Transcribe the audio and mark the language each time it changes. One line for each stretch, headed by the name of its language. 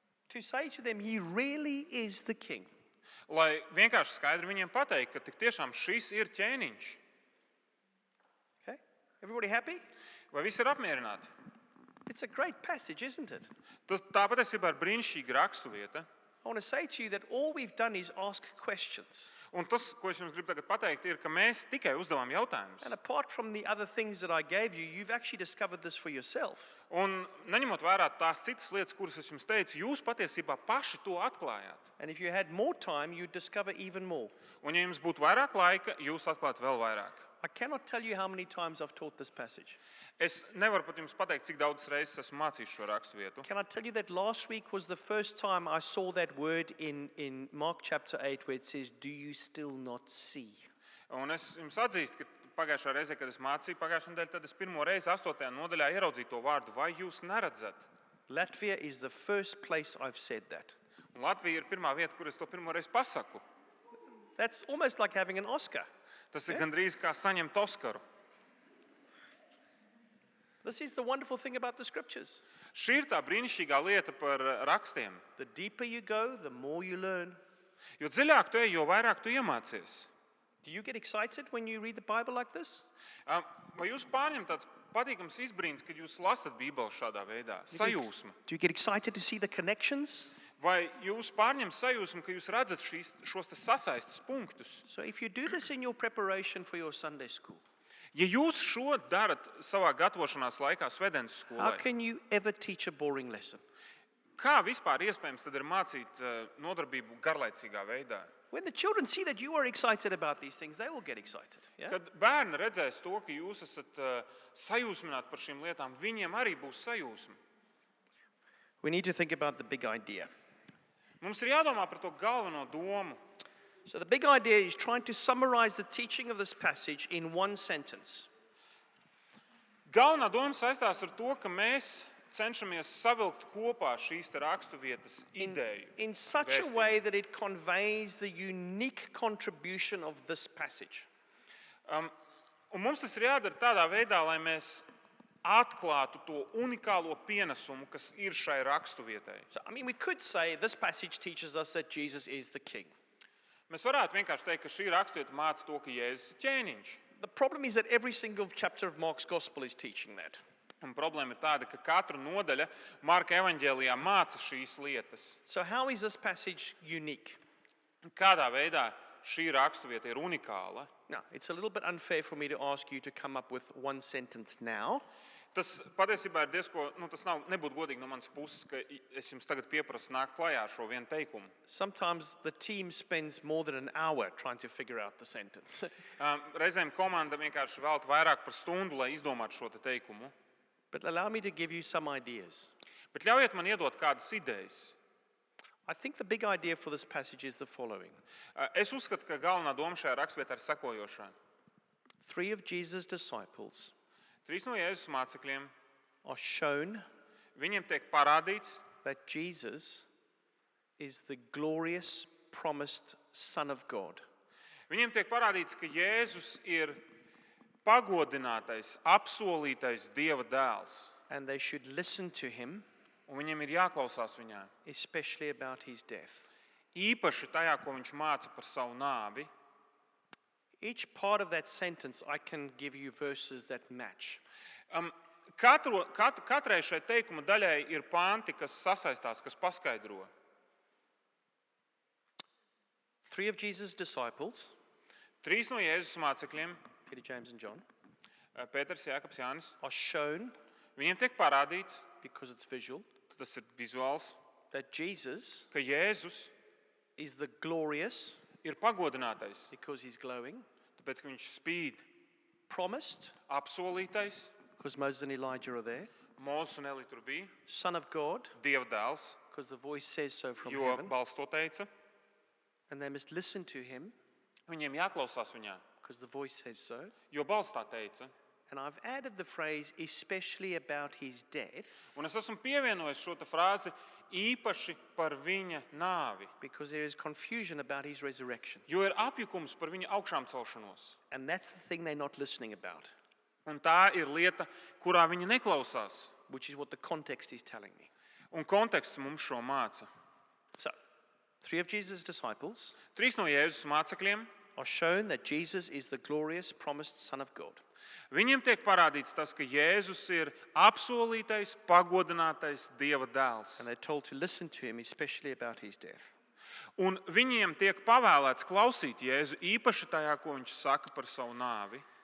English: To say to them, he really is the king.
Latvian: Lai vienkārši skaidri viņiem pateikt, ka tik tiešām šis ir ķēniņš.
English: Okay? Everybody happy?
Latvian: Vai visi ir apmierināti?
English: It's a great passage, isn't it?
Latvian: Tā patiesībā ir brīnišķīga raksturvieta.
English: I want to say to you that all we've done is ask questions.
Latvian: Un tas, ko es jums gribu tagad pateikt, ir, ka mēs tikai uzdevām jautājumus.
English: And apart from the other things that I gave you, you've actually discovered this for yourself.
Latvian: Un neņemot vērā tās citas lietas, kuras es jums teicu, jūs patiesībā paši to atklājāt.
English: And if you had more time, you'd discover even more.
Latvian: Un ja jums būtu vairāk laika, jūs atklāt vēl vairāk.
English: I cannot tell you how many times I've taught this passage.
Latvian: Es nevaru pat jums pateikt, cik daudz reizes esmu mācījis šo raksturvietu.
English: Can I tell you that last week was the first time I saw that word in Mark chapter 8 where it says, "Do you still not see?"
Latvian: Un es jums atzīstu, ka pagājušā reizē, kad es mācīju pagājušā nedēļā, tad es pirmo reizi 8. nodaļā ieraudzīju to vārdu, vai jūs neredzat? Latvia is the first place I've said that. Un Latvija ir pirmā vieta, kur es to pirmo reizi pasaku. That's almost like having an Oscar. Tas ir gandrīz kā saņemt Oskaru. This is the wonderful thing about the scriptures. Šī ir tā brīnišķīgā lieta par rakstiem. The deeper you go, the more you learn. Jo dziļāk tu ej, jo vairāk tu iemācies. Do you get excited when you read the Bible like this? Vai jūs pārņem tāds patīkams izbrīns, kad jūs lasat Bībeli šādā veidā? Sajūsma.
English: Do you get excited to see the connections?
Latvian: Vai jūs pārņem sajūsmu, ka jūs redzat šos te sasaistes punktus?
English: So if you do this in your preparation for your Sunday school,
Latvian: Ja jūs šo darat savā gatavošanās laikā svētdienas
English: how
Latvian: skolai,
English: can you ever teach a boring lesson?
Latvian: kā vispār iespējams tad ir mācīt nodarbību garlaicīgā veidā?
English: When the children see that you are excited about these things, they will get excited. Yeah?
Latvian: Kad bērni redzēs to, ka jūs esat sajūsmināti par šīm lietām, viņiem arī būs sajūsma.
English: We need to think about the big idea.
Latvian: Mums ir jādomā par to galveno domu.
English: So the big idea is trying to summarize the teaching of this passage in one sentence.
Latvian: Galvenā doma saistās ar to, ka mēs cenšamies savilkt kopā šīs te raksturvietas ideju.
English: In such a
Latvian: vēstījumu.
English: way that it conveys the unique contribution of this passage.
Latvian: Un mums tas ir jādara tādā veidā, lai mēs atklātu to unikālo pienesumu, kas ir šai raksturvietai.
English: So, I mean, we could say this passage teaches us that Jesus is the king.
Latvian: Mēs varētu vienkārši teikt, ka šī raksturvieta māca to, ka Jēzus ir ķēniņš.
English: The problem is that every single chapter of Mark's gospel is teaching that.
Latvian: Un problēma ir tāda, ka katra nodaļa Marka evaņģēlijā māca šīs lietas.
English: So how is this passage unique?
Latvian: Kādā veidā šī raksturvieta ir unikāla?
English: Now, it's a little bit unfair for me to ask you to come up with one sentence now.
Latvian: Tas patiesībā ir diezko, tas nebūtu godīgi no manas puses, ka es jums tagad pieprasu nākt klajā ar šo vienu teikumu.
English: Sometimes the team spends more than an hour trying to figure out the sentence.
Latvian: Reizēm komanda vienkārši velta vairāk par stundu, lai izdomātu šo te teikumu.
English: But allow me to give you some ideas.
Latvian: Bet ļaujiet man iedot kādas idejas.
English: I think the big idea for this passage is the following.
Latvian: Es uzskatu, ka galvenā doma šajā raksturvietā ir sekojošā.
English: 3 of Jesus' disciples
Latvian: 3 no Jēzus mācekļiem,
English: are shown
Latvian: viņiem tiek parādīts,
English: that Jesus is the glorious, promised Son of God.
Latvian: Viņiem tiek parādīts, ka Jēzus ir pagodinātais, apsolītais Dieva dēls.
English: And they should listen to him,
Latvian: Un viņiem ir jāklausās viņā.
English: especially about his death.
Latvian: Īpaši tajā, ko viņš māca par savu nāvi.
English: Each part of that sentence, I can give you verses that match.
Latvian: Katrai šai teikuma daļai ir panti, kas sasaistās, kas paskaidro.
English: 3 of Jesus' disciples,
Latvian: 3 no Jēzus mācekļiem,
English: Peter, James, and John,
Latvian: Pēters, Jākabs, Jānis,
English: are shown,
Latvian: viņiem tiek parādīts,
English: because it's visual,
Latvian: tas ir vizuāls,
English: that Jesus
Latvian: ka Jēzus
English: is the glorious,
Latvian: ir pagodinātais,
English: because he's glowing,
Latvian: tāpēc, ka viņš spīd,
English: promised,
Latvian: apsolītais,
English: because Moses and Elijah are there,
Latvian: Mūzes un Eli tur bija,
English: Son of God,
Latvian: Dieva dēls,
English: because the voice says so from
Latvian: jo
English: heaven,
Latvian: balss to teica,
English: and they must listen to him,
Latvian: viņiem jāklausās viņā,
English: because the voice says so.
Latvian: jo balss tā teica.
English: And I've added the phrase, especially about his death,
Latvian: Un es esmu pievienojis šo te frāzi īpaši par viņa nāvi,
English: because there is confusion about his resurrection.
Latvian: jo ir apjukums par viņa augšām celšanos.
English: And that's the thing they're not listening about,
Latvian: Un tā ir lieta, kurā viņi neklausās.
English: which is what the context is telling me.
Latvian: Un konteksts mums šo māca.
English: So, 3 of Jesus' disciples
Latvian: 3 no Jēzus mācekļiem,
English: are shown that Jesus is the glorious, promised Son of God.
Latvian: viņiem tiek parādīts tas, ka Jēzus ir apsolītais, pagodinātais Dieva dēls.
English: And they're told to listen to him, especially about his death.
Latvian: Un viņiem tiek pavēlēts klausīt Jēzu īpaši tajā, ko viņš saka par savu nāvi.